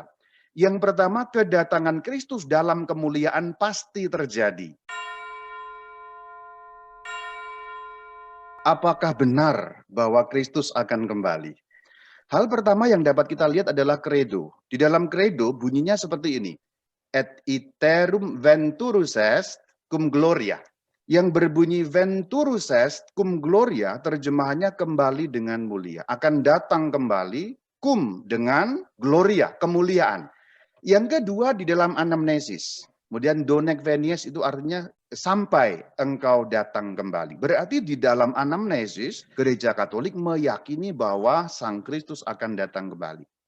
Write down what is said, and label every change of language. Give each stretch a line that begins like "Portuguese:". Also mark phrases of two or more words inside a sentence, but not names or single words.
Indonesian: Yang pertama, kedatangan Kristus dalam kemuliaan pasti terjadi. Apakah benar bahwa Kristus akan kembali? Hal pertama yang dapat kita lihat adalah credo. Di dalam credo bunyinya seperti ini.
Latin: Et iterum venturus est cum gloria.
Indonesian: Yang berbunyi
Latin: venturus est cum gloria,
Indonesian: terjemahannya kembali dengan mulia. Akan datang kembali, cum dengan gloria, kemuliaan. Yang kedua di dalam anamnesis. Kemudian
Latin: donek venies
Indonesian: itu artinya sampai engkau datang kembali. Berarti di dalam anamnesis, gereja Katolik meyakini bahwa Sang Kristus akan datang kembali.